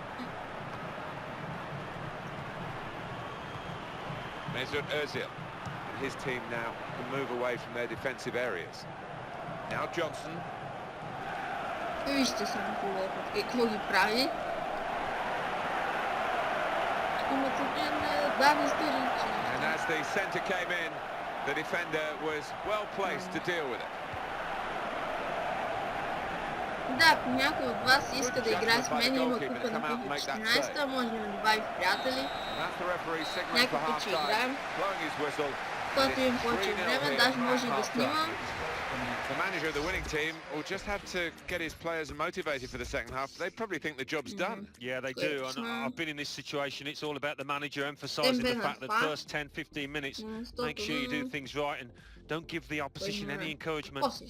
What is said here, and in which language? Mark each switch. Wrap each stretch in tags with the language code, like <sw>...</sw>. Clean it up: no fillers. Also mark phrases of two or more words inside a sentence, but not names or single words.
<en>Mesut Özil. his team now can move away from their defensive areas. Now Johnson.</en> <bg>Вижте само какво ги прави.</bg> <en>And as the centre came in, the defender was well placed to deal with it.</en> <bg>Да, ако някой от вас иска да играе с мен, има купа на FIFA 14, може да ме добави в приятели. Някой път ще играем. Когато имам повече време, даже може и да снимам.</bg> <en>The manager of the winning team will just have to get his players motivated for the second half. They probably think the job's done. Yeah, they do. And I've been in this situation. It's all about the manager emphasising the fact that first 10-15 minutes, make sure you do things right and don't give the opposition any encouragement.</en>